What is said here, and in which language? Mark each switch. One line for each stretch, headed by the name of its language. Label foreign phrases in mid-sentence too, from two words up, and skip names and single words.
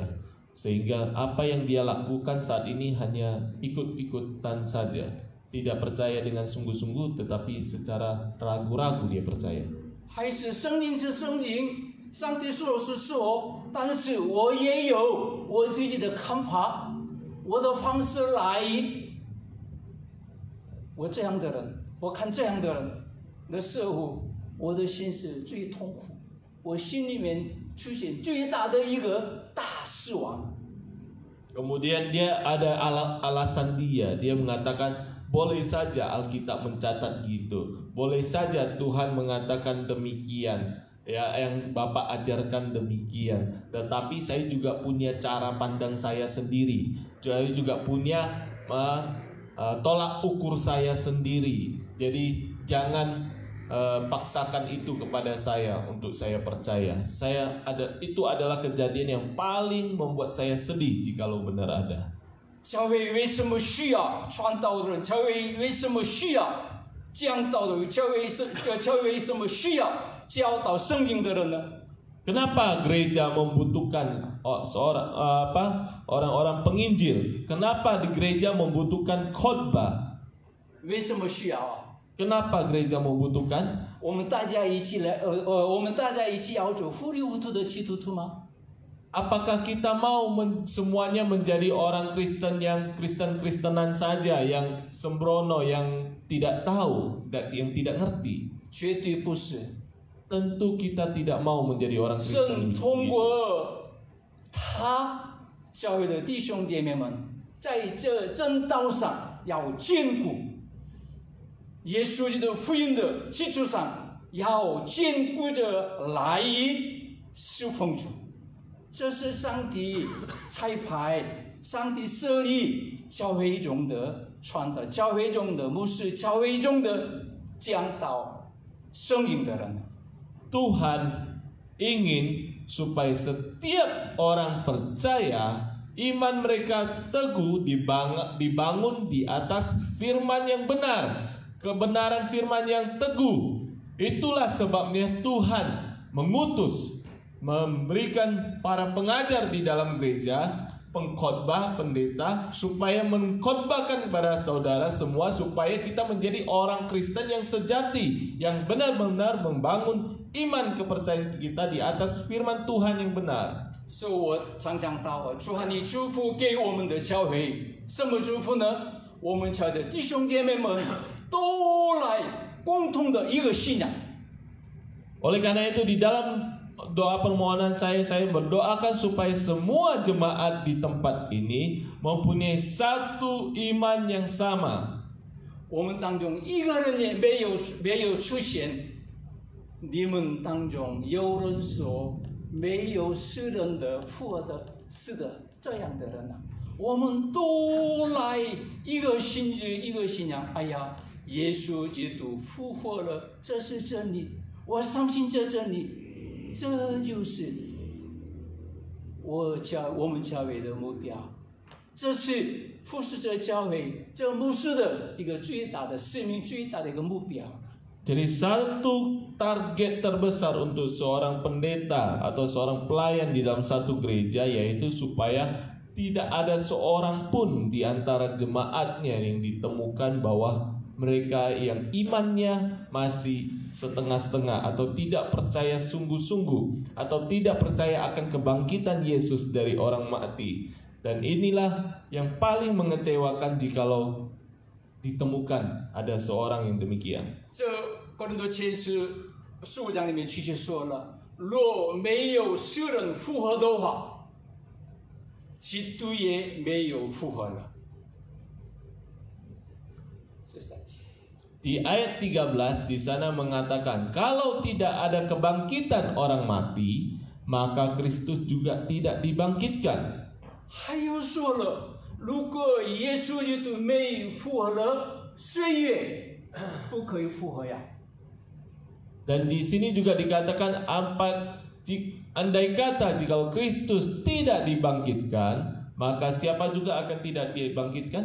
Indonesian: Sehingga apa yang dia lakukan saat ini hanya ikut-ikutan saja. Tidak percaya dengan sungguh-sungguh, tetapi secara ragu-ragu dia percaya.
Chinese: 还是圣经是圣经，上帝说是说，但是我也有我自己的看法，我的方式来。我这样的人，我看这样的人的时候，我的心是最痛苦，我心里面出现最大的一个大失望。
Indonesian: Kemudian dia ada alasan dia mengatakan boleh saja Alkitab mencatat gitu, boleh saja Tuhan mengatakan demikian, ya yang Bapak ajarkan demikian. Tetapi saya juga punya cara pandang saya sendiri, saya juga punya tolak ukur saya sendiri. Jadi jangan paksakan itu kepada saya untuk saya percaya. Itu adalah kejadian yang paling membuat saya sedih jikalau benar ada.
Chinese: 教会为什么需要传道人？教会为什么需要讲道的？教会为什么需要教导圣经的人呢？
Indonesian: Kenapa gereja membutuhkan orang-orang penginjil? Kenapa di gereja membutuhkan khotbah?
Chinese: 为什么需要啊？
Indonesian: Kenapa gereja membutuhkan?
Chinese: 我们大家一起来，我们大家一起要做糊里糊涂的基督徒吗？
Indonesian: Apakah kita mau semuanya menjadi orang Kristen yang Kristen-Kristenan saja, yang sembrono, yang tidak tahu, yang tidak ngerti?
Chinese: 绝对不是。
Indonesian: Tentu kita tidak mau menjadi orang 神 Kristen.
Chinese: 通过他教会的弟兄姐妹们，在这正道上要坚固，耶稣基督福音的基础上要坚固着来侍奉主。这是上帝彩排、上帝设立教会中的传道、教会中的牧师、教会中的讲道圣经的人。
Indonesian: Tuhan ingin supaya setiap orang percaya iman mereka teguh dibangun di atas firman yang benar, kebenaran firman yang teguh. Itulah sebabnya Tuhan mengutus, memberikan para pengajar di dalam gereja, pengkhotbah, pendeta, supaya mengkhotbahkan kepada saudara semua supaya kita menjadi orang Kristen yang sejati, yang benar-benar membangun iman kepercayaan kita di atas firman Tuhan yang benar.
Chinese: 所以我常讲到，主啊，你祝福给我们的教会，什么祝福呢？我们教会的弟兄姐妹们都来共同的一个信仰。
Indonesian: Oleh karena itu di dalam doa permohonan saya berdoakan supaya semua jemaat di tempat ini mempunyai satu iman yang sama.
Chinese: 我们当中一个人也没有出现，你们当中有人说没有世人的复活的，是的，这样的人啊，我们都来一个信日一个信仰。哎呀，耶稣基督复活了，这是真理，我相信这真理，这就是我们教会的目标，这是服侍者教会这牧师的一个最大的使命，最大的一个目标。
Indonesian: Jadi satu target terbesar untuk seorang pendeta atau seorang pelayan di dalam satu gereja yaitu supaya tidak ada seorang pun di antara jemaatnya yang ditemukan bahwa mereka yang imannya masih setengah-setengah atau tidak percaya sungguh-sungguh atau tidak percaya akan kebangkitan Yesus dari orang mati. Dan inilah yang paling mengecewakan jikalau ditemukan ada seorang yang demikian.
Chinese: 这哥林多前书15章里面确切说了，若没有世人复活的话，基督也没有复活了。这3节。
Indonesian: Di ayat 13 di sana mengatakan kalau tidak ada kebangkitan orang mati, maka Kristus juga tidak dibangkitkan.
Chinese: 还有说了，如果耶稣基督没有复活了，谁也不可以复活呀。
Indonesian: Dan di sini juga dikatakan andai kata jika Kristus tidak dibangkitkan, maka siapa juga akan tidak dibangkitkan?